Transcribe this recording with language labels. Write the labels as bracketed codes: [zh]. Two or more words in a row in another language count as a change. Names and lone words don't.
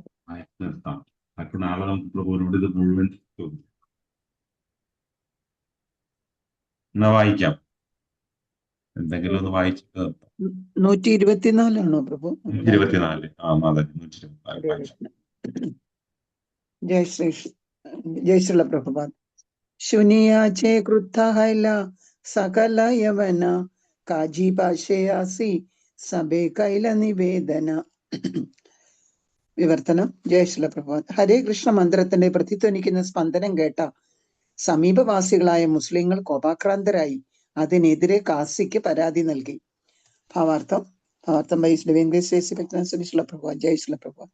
[ml] അപ്പൊ നാളെ നമുക്ക് പ്രഭുവിനോട് ഇത് മുഴുവൻ എന്നാ വായിക്കാം. എന്തെങ്കിലും ഒന്ന് വായിച്ചിട്ട് 124 പ്രഭു? 124. അതെ, 124. [sa] जय श्रील प्रभुपाद. [bn] শুনিয়াচে ক্রুদ্ধ হৈলা সকল যবন কাজী ভাষয়াসী সবে কৈল নিবেদন. [ml] വിവർത്തനം. [sa] ജയ ശ്രീല പ്രഭുപാദ്. [ml] ഹരേ കൃഷ്ണ മന്ത്രത്തിന്റെ പ്രതിധ്വനിക്കുന്ന സ്പന്ദനം കേട്ട സമീപവാസികളായ മുസ്ലിങ്ങൾ കോപാക്രാന്തരായി അതിനെതിരെ കാസിക്ക് പരാതി നൽകി. ഭാവാർത്ഥം ബൈ ശ്രീ പ്രഭുപാദ്. [sa] ജയ ശ്രീല പ്രഭുപാദ്.